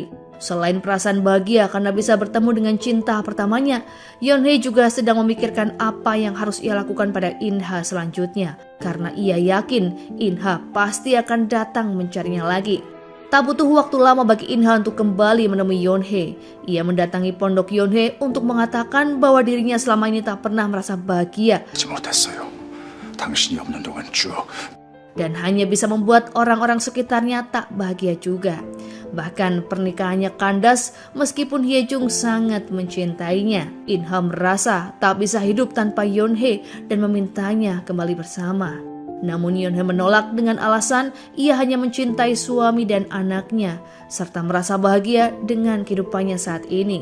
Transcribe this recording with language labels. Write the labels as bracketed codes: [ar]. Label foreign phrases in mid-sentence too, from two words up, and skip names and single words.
[id] Selain perasaan bahagia karena bisa bertemu dengan cinta pertamanya, Yonhye juga sedang memikirkan apa yang harus ia lakukan pada In-ha selanjutnya. Karena ia yakin In-ha pasti akan datang mencarinya lagi. Tak butuh waktu lama bagi In-ha untuk kembali menemui Yonhye. Ia mendatangi pondok Yonhye untuk mengatakan bahwa dirinya selama ini tak pernah merasa bahagia. [ko] 당신이 없는 동안 쭉 [id] Dan hanya bisa membuat orang-orang sekitarnya tak bahagia juga. Bahkan pernikahannya kandas meskipun Hae-jung sangat mencintainya. In-ha merasa tak bisa hidup tanpa Yonhye dan memintanya kembali bersama. Namun Yonhye menolak dengan alasan ia hanya mencintai suami dan anaknya, serta merasa bahagia dengan kehidupannya saat ini.